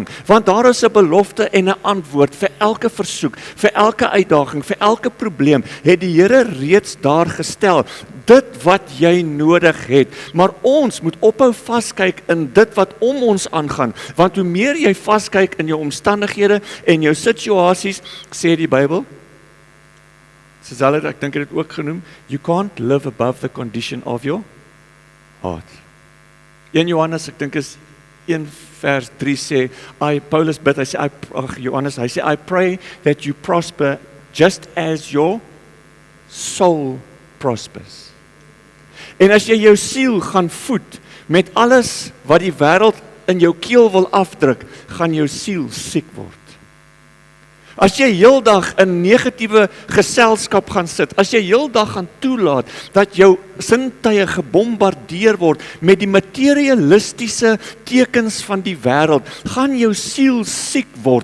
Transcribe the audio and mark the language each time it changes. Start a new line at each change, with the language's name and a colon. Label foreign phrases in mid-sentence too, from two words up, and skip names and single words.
Afrikaans: Want daar is 'n belofte en 'n antwoord vir elke versoek, vir elke uitdaging, vir elke probleem, het die Here reeds daar gestel. Dit wat jy nodig het. Maar ons moet ophou vaskyk in dit wat om ons aangaan. Want hoe meer jy vaskyk in jou omstandighede en jou situasies, sê die Bybel, soos hulle, ek dink dit ook genoem,
English: you can't live above the condition of your heart.
Afrikaans: 1 Johannes, ek dink is 1 vers 3 sê, Paulus bid, hy sê,
English: I pray that you prosper just as your soul prospers.
Afrikaans: En as jy jou siel gaan voed met alles wat die wêreld in jou keel wil afdruk, gaan jou siel siek word. As jy heeldag in negatiewe geselskap gaan sit, as jy heeldag gaan toelaat dat jou sintuie gebombardeer word met die materialistiese tekens van die wêreld, gaan jou siel siek word.